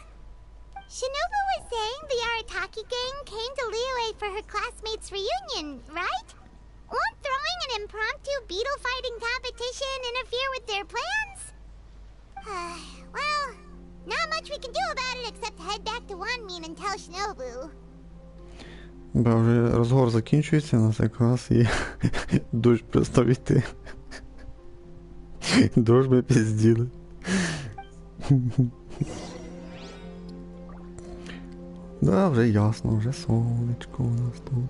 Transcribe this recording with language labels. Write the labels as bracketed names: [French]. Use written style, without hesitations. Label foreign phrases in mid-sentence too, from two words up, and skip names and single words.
[English] Shinobu was saying the Arataki gang came to Liyue for her classmates' reunion, right? Won't throwing an impromptu beetle fighting competition interfere with their plans? Well, not much we can do about it except head back to Wanmin and tell Shinobu. [Ukrainian] Да, вже розговор закінчується, у нас якраз і дощ перестав йти. Дощ ми пізділи. Да, вже ясно, вже сонечко у нас тут.